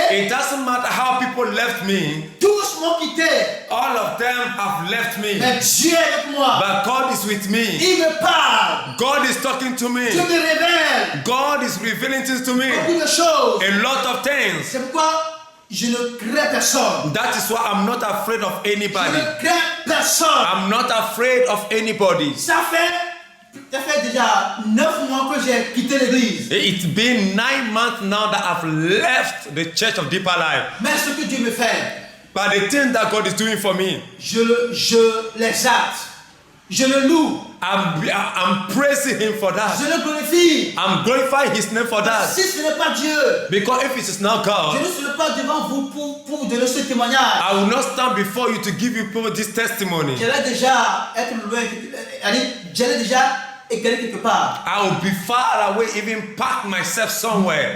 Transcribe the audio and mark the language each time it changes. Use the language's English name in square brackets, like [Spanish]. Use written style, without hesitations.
[English] It doesn't matter how people left me. [French] tous m'ont quitté. [English] All of them have left me. [French] Mais Dieu est avec moi. [English] But God is with me. [French] Il me parle. [English] God is talking to me. [French] Dieu me révèle [English] God is revealing things to me. [French] beaucoup de choses. [English] A lot of things. [French] C'est pourquoi je ne crains personne. [English] That is why I'm not afraid of [French] Je [English] anybody. [French] ne crains personne. [English] I'm not afraid of anybody. [French] Ça fait déjà 9 mois que j'ai quitté l'église. [English] It's been 9 months now that I've left the Church of Deeper Life. [French] Mais ce que Dieu me fait, [English] But the thing that God is doing for me, [French] je l'exalte. Je le loue. [English] I'm praising Him for that. [French] Je le glorifie. [English] I'm glorifying His name for that. [French] Si ce n'est pas Dieu, [English] Because if it is not [French] je [English] God, [French] ne serai pas devant vous pour vous donner ce témoignage. [English] I will not stand before you to give you people this testimony. [French] J'allais déjà être loin. J'allais déjà égaler quelque part. [English] I will be far away, even park myself somewhere.